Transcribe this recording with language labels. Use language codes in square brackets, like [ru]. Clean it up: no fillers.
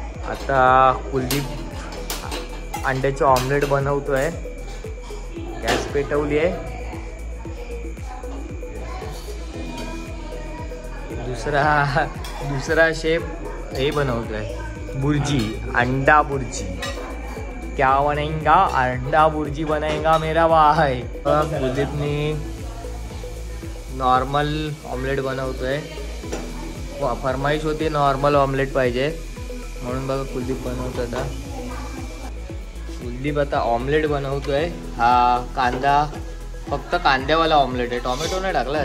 [mr] आता कुलदीप अंड्याचे ऑमलेट बनवतोय. गॅस पेटवली आहे. दुसरा शेफ हे बनवतोय बुर्जी. [hi] अंडा बुर्जी. क्या बनेगा. अंडा बुर्जी बनेगा मेरा भाई. [mr] कुलदीपनी नॉर्मल ऑमलेट बनवतोय. फरमाईश होती नॉर्मल ऑमलेट पाहिजे म्हणून बघा कुलदीप बनवतोय. आता कुलदीप आता ऑमलेट बनवतोय. हा कांदा फक्त कांद्यावाला ऑमलेट आहे. टोमॅटो नाही टाकला.